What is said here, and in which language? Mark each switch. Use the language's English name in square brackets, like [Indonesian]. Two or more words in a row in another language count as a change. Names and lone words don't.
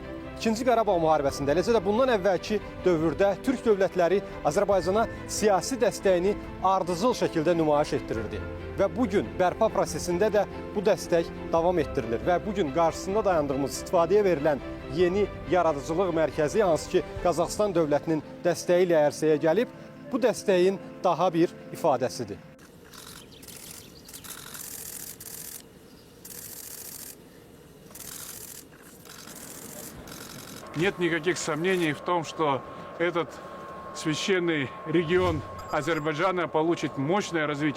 [Azerbaijani] İkinci Qarabağ müharibəsində, eləcə də bundan əvvəlki dövrdə Türk dövlətləri Azərbaycana siyasi dəstəyini ardıcıl şəkildə nümayiş etdirirdi. Və bugün bərpa prosesində də bu dəstək davam etdirilir. Və bugün qarşısında dayandığımız istifadəyə verilən yeni yaradıcılıq mərkəzi, hansı ki Qazaxıstan dövlətinin dəstəyi ilə ərsəyə gəlib, bu dəstəyin daha bir ifadəsidir. [Russian] Нет никаких сомнений в том, что этот священный регион Азербайджана получит мощное развитие.